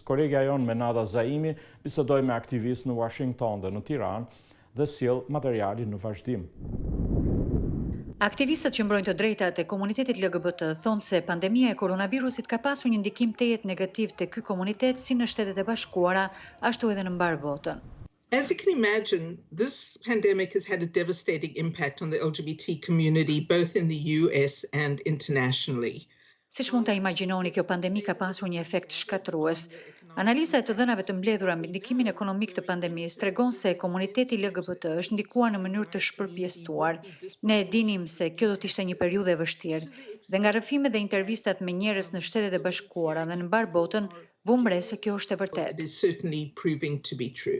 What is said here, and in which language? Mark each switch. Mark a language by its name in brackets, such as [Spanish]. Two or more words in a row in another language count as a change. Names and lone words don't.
[Albanian] Kolegja jon Menada Zaimi bisedoi me aktivistë në Washington dhe në Tiranë dhe sjell materialin në vazhdim. Aktivistët që mbrojnë të drejtat e komunitetit LGBT thonë se pandemia e koronavirusit ka pasur një ndikim tejet negativ te ky komunitet si në Shtetet e Bashkuara, ashtu edhe në mbar botën. [English] As you can imagine, this pandemic has had a devastating impact on the LGBT community, both in the US and internationally. [Albanian] Siç mund ta imagjinoni, kjo pandemi ka pasur një efekt shkatrues. Analiza e të dhënave të mbledhura mbi ndikimin ekonomik të pandemisë tregon se komuniteti LGBT është ndikuar në mënyrë të shpërpjestuar. Ne e dinim se kjo do të ishte një periudhë e vështirë, dhe nga rrëfimet dhe intervistat me njerëz në Shtetet e Bashkuara dhe në mbar botën, vumre se kjo është e vërtetë.